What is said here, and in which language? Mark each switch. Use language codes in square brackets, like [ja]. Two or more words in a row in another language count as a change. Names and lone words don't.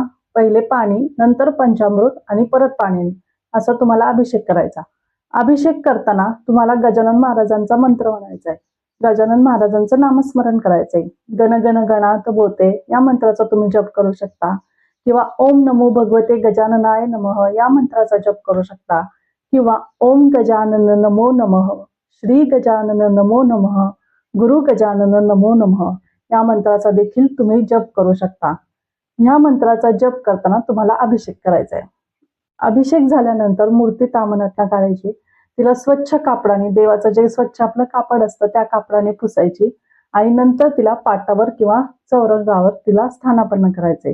[mr] पहिले पाणी, नंतर पंचामृत आणि परत पाणी, असं तुम्हाला अभिषेक करायचा. अभिषेक करताना तुम्हाला गजानन महाराजांचा मंत्र म्हणायचा आहे. गजानन महाराजांचं नामस्मरण करायचंय. गण गण गणात बोते या मंत्राचा तुम्ही जप करू शकता, किंवा [sa] ओम नमो भगवते गजाननाय नमः [mr] या मंत्राचा जप करू शकता, किंवा [sa] ओम गजानन नमो नमः, श्री गजानन नमो नमः, गुरु गजानन नमो नमः [mr] या मंत्राचा देखील तुम्ही जप करू शकता. या मंत्राचा जप करताना तुम्हाला अभिषेक करायचा आहे. अभिषेक झाल्यानंतर मूर्ती ताम्हनातनं काढायची, तिला स्वच्छ कापडाने, देवाचं जे स्वच्छ आपलं कापड असतं त्या कापडाने पुसायची आणि नंतर तिला पाटावर किंवा चौरंगावर तिला स्थानापन्न करायचे.